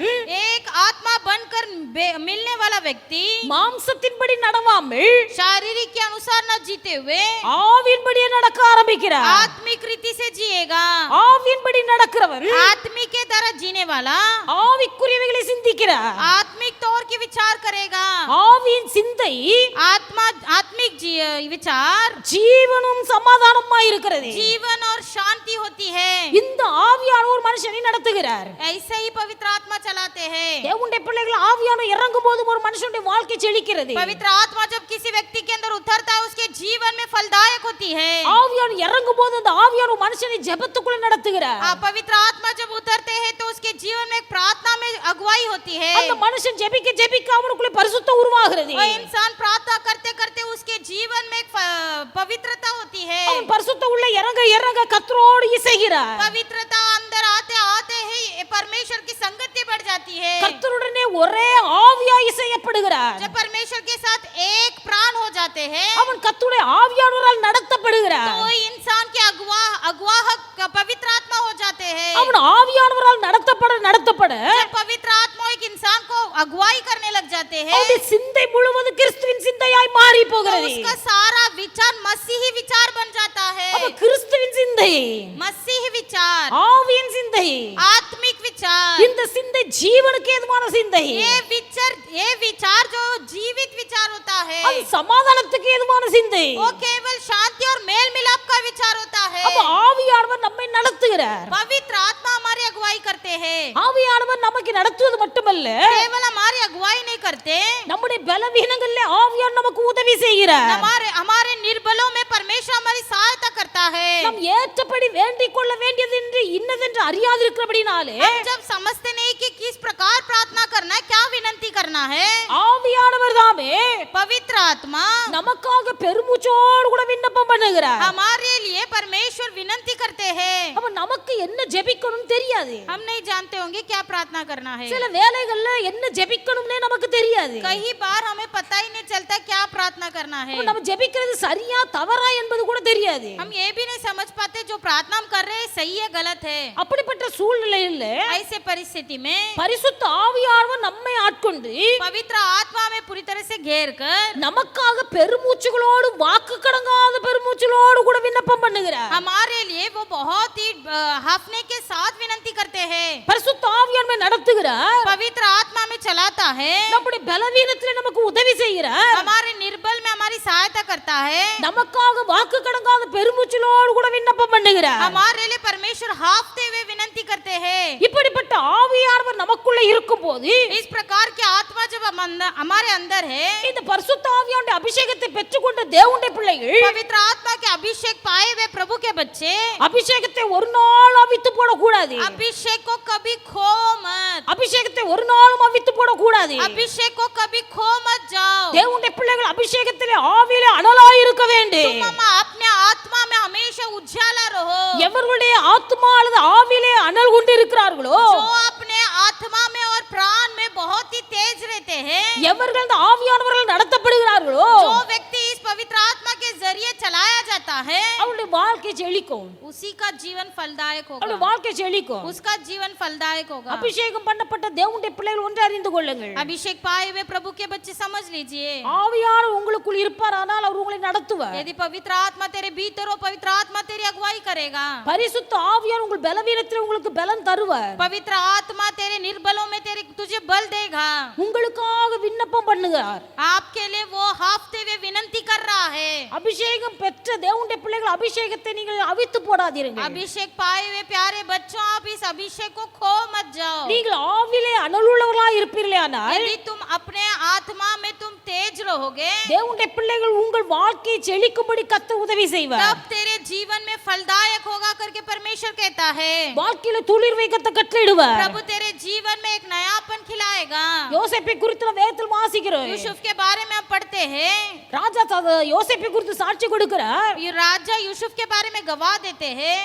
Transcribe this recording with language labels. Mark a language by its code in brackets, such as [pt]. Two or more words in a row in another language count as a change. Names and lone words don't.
[hi] एक आत्मा बनकर मिलने वाला व्यक्ति [ta] மாம்சத்தின்படி நடவாமல் [hi] शारीरिक के अनुसार न जीते हुए [ta] ஆவியின்படியே நடக்க ஆரம்பிக்கிறார். [hi] आत्मिक रीति से जिएगा। [ta] ஆவியின்படி நடக்கிறவன் [hi] आत्मिक के तरह जीने वाला [ta] ஆவிக்குரியவைகளை சிந்திக்கிறார். [hi] आत्मिक तौर की विचार करेगा। [ta] ஆவியின் சிந்தை [hi] आत्मिक विचार [ta] ஜீவனும் சமாதானமாய் இருக்கிறது. [hi] जीवन और शांति होती है। [ta] இந்த ஆவியானவர் ஒரு மனுஷனை நடத்துகிறார். [hi] ऐसे ही पवित्र आत्मा चलाते हैं। [ta] தேவனுடைய பிள்ளைகள் ஆவியானவர் இறங்கும் போது ஒரு மனுஷனுடைய வாழ்க்கை செழிக்கிறது. [hi] पवित्र आत्मा जब किसी व्यक्ति के अंदर उतरता है, उसके जीवन में फलदायक होती है। [ta] ஆவியானவர் இறங்கும் போது அந்த ஆவியானவர் ஒரு மனுஷனை ஜெபத்துக்குள்ள நடத்துகிறார். [hi] पवित्र आत्मा जब उतरते हैं तो उसके जीवन में एक प्रार्थना में अगुवाई होती है। [ta] அந்த மனுஷன் ஜெபிக்க ஜெபிக்க அவனுக்குள்ள பரிசுத்தம் உருவாகிறது. [hi] वो इंसान प्रार्थना करते करते उसके जीवन में एक पवित्रता होती है। [ta] அவன் பரிசுத்தம் உள்ள இறங்க இறங்க கர்த்தரோடு இசைகிறார். [hi] पवित्रता अंदर आते आते ही परमेश्वर की संगति बढ़ जाती है। [ta] கர்த்தருடனே ஒரே ஆவியாய் இசையப்படுகிறார். [hi] जब परमेश्वर के साथ एक प्राण हो जाते हैं, [ta] அவன் கர்த்தருடைய ஆவியானவரால் நடத்தப்படுகிறார். [hi] तो इंसान के अगुवाह पवित्र आत्मा हो जाते हैं। [ta] அவன் ஆவியானவரால் நடத்தப்பட [hi] जब पवित्र आत्मा एक इंसान को अगुवाई करने लग जाते हैं, [ta] அவனுடைய சிந்தை முழுவதும் கிறிஸ்துவின் சிந்தையாய் மாறி [hi] तो [ta] போகிறது. [hi] उसका सारा विचार मसीही विचार बन जाता है। [ta] அப்ப கிறிஸ்துவின் சிந்தை, [hi] मसीही विचार, [ta] ஆவியின் சிந்தை, [hi] आत्मिक विचार विचार, [ta] இந்த சிந்தை ஜீவனுக்கு ஏதுவான சிந்தை, [hi] ये विचार जो जीवित विचार होता है, [ta] அது சமாதானத்துக்கு ஏதுவான சிந்தை, [hi] वो केवल शांति और मेल मिलाप का विचार होता है। [ta] அப்ப ஆவியானவர் நம்மை நடத்துகிறார். [hi] पवित्र आत्मा हमारी अगुवाई करते हैं, [ta] ஆவியானவர் நமக்கு நடத்துவது மட்டுமல்ல, [hi] केवल हमारी अगुवाई नहीं करते, [ta] நம்முடைய பலவீனங்களிலே ஆவியானவர் நமக்கு உதவி செய்கிறார். [hi] हमारे निर्बलों में परमेश्वर हमारी सहायता करता है। [ta] நாம் ஏற்றபடி வேண்டிக் கொள்ள வேண்டியது என்று இன்னதென்று அறியாதிருக்கிறபடினாலே [hi] हम जब समझते नहीं कि किस प्रकार प्रार्थना करना है, क्या विनती करना है, [ta] ஆவியானவர் தாமே [hi] पवित्र आत्मा [ta] நமக்காக பெருமூச்சோடு கூட விண்ணப்பம் பண்ணுகிறார். [hi] हमारे लिए परमेश्वर विनती करते हैं। [ta] அப்ப நமக்கு என்ன ஜெபிக்கணும் தெரியாது. [hi] हम नहीं जानते होंगे क्या प्रार्थना करना है, [ta] சில வேளைகள்ல என்ன ஜெபிக்கணும்னே நமக்கு தெரியாது. [hi] कई बार हमें पता ही नहीं चलता क्या प्रार्थना करना है, [ta] அப்ப நம்ம ஜெபிக்கிறது சரியா தவறா என்பது கூட தெரியாது. [hi] हम ये भी नहीं समझ पाते जो प्रार्थना हम कर रहे हैं सही है गलत है। [ta] அப்படிப்பட்ட சூழ்நிலையில [hi] ऐसे परिस्थिति में [ta] பரிசுத்த ஆவியானவர் நம்மை ஆட்கொண்டு [hi] पवित्र आत्मा में पूरी तरह से घेर कर [ta] நமக்காக பெருமூச்சுகளோடு வாக்கு கடங்காத பெருமூச்சுகளோடு கூட விண்ணப்பம் பண்ணுகிறார். [hi] हमारे लिए वो बहुत ही हाफने के साथ विनती करते हैं। [ta] பரிசுத்த ஆவியானவர் நடத்துகிறார். [hi] पवित्र आत्मा में चलाता है, [ta] நம்முடைய பலவீனத்திலே நமக்கு உதவி செய்கிறார். [hi] हमारे निर्बल में हमारी सहायता करता है, [ta] நமக்காக வாக்கு கடங்காத பெருமூச்சுகளோடு கூட விண்ணப்பம் பண்ணுகிறார். [hi] हमारे लिए परमेश्वर हाफते हुए विनती करते हैं। [ta] இப்படிப்பட்ட ஆவியானவர் நமக்குள்ள இருக்கும்போது [hi] इस प्रकार की आत्मा जब हमारे अंदर है, [ta] இந்த பரிசுத்த ஆவியானுடைய அபிஷேகத்தை பெற்றுக்கொண்ட தேவனுடைய பிள்ளைகள் [hi] पवित्र आत्मा के अभिषेक पाए हुए प्रभु के बच्चे [ta] அபிஷேகத்தை ஒரு நாள் அவித்து போட கூடாது. [hi] अभिषेक को कभी खो मत, [ta] அபிஷேகத்தை ஒரு நாளும் அவித்து போட கூடாது. [hi] अभिषेक को कभी खो मत जाओ। [ta] தேவனுடைய பிள்ளைகள் அபிஷேகத்திலே ஆவியிலே அனலாய் இருக்க வேண்டும். [hi] तुम अपने आत्मा में हमेशा उजाला रहो। [ta] எவர்களுடைய ஆத்மா அல்லது ஆவியிலே அனல் கொண்டு இருக்கிறார்களோ, [hi] जो अपने आत्मा में और प्राण में बहुत ही तेज रहते हैं, [ta] எவர்கள் இந்த ஆவியானவர்கள் நடத்தப்படுகிறார்களோ, [hi] जो व्यक्ति इस पवित्र आत्मा के जरिए चलाया जाता है, [ta] அவருடைய வாழ்க்கை செழிக்கும். [hi] उसी का जीवन फलदायक [ta] அவருடைய [hi] होगा, [ta] வாழ்க்கை செழிக்கும். [hi] उसका जीवन फलदायक होगा। [ta] அபிஷேகம் பண்ணப்பட்ட தேவனுடைய பிள்ளைகள் ஒன்று அறிந்து கொள்ளுங்கள். [hi] अभिषेक पाए हुए प्रभु के बच्चे समझ लीजिए, [ta] ஆவியானவர் உங்களுக்குள் இருப்பார், ஆனால் அவர் உங்களை நடத்துவார். [hi] यदि पवित्र आत्मा तेरे भीतर हो, पवित्र आत्मा तेरी अगुवाई करेगा। [ta] பரிசுத்த ஆவியானவர் உங்கள் பலவீனத்தில் உங்களுக்கு பலன் தருவார். [hi] पवित्र आत्मा तेरे निर्बलों में तुझे बल देगा। [ta] உங்களுக்காக விண்ணப்பம் பண்ணுகிறார். [hi] आपके लिए वो हाफते हुए विनती कर रहा है। [ta] அபிஷேகம் பெற்ற தேவனுடைய பிள்ளைகள் அபிஷேகத்தை நீங்கள் அவித்து போடாதீர்கள். [hi] अभिषेक पाए हुए प्यारे बच्चों, आप इस अभिषेक को खो मत जाओ। [ta] நீங்கள் ஆவிலே அனலுள்ளவர்களாய் இருப்பீர்களானால் [hi] यदि तुम अपने आत्मा में तुम तेज रहोगे, [ta] தேவனுடைய பிள்ளைகள் உங்கள் வாழ்க்கையை செழிக்கும்படி கர்த்தர் உதவி செய்வார். [hi] तब तेरे जीवन में फलदायक होगा करके परमेश्वर कहता है। [ta] வாழ்க்கையில துளிர் வைக்கத்தை கட்டளையிடுவார். [hi] प्रभु तेरे जीवन में एक नयापन खिलाएगा। [ta] யோசேப்பை குறித்து நாம் வேதத்தில் வாசிக்கிறோம். [hi] यूसुफ के बारे में हम पढ़ते हैं, [ta] ராஜா யோசேப்பை குறித்து சாட்சி கொடுக்கிறார். [hi] ये राजा यूसुफ के बारे में गवाह देते हैं।